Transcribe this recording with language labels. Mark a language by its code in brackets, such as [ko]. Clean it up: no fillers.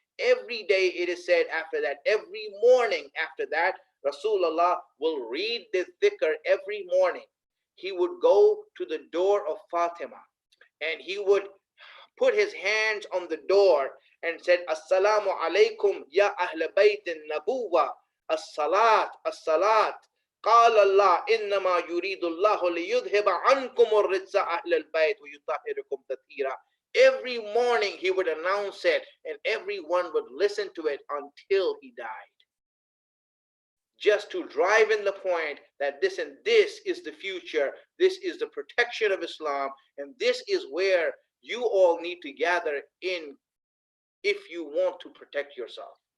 [en] Every day it is said after that, every morning after that, Rasulullah will read this dhikr every morning. He would go to the door of Fatima and he would put his hands on the door and said, [ar] Assalamu alaikum ya Ahl Bayt al-Nabuwa, as-salat, as-salat. قال الله إنما يريد الله ليذهب عنكم الرجس أهل البيت ويطهركم تطهيرا. [en] Every morning he would announce it and everyone would listen to it until he died. Just to drive in the point that this is the future, this is the protection of Islam, and this is where you all need to gather in if you want to protect yourself.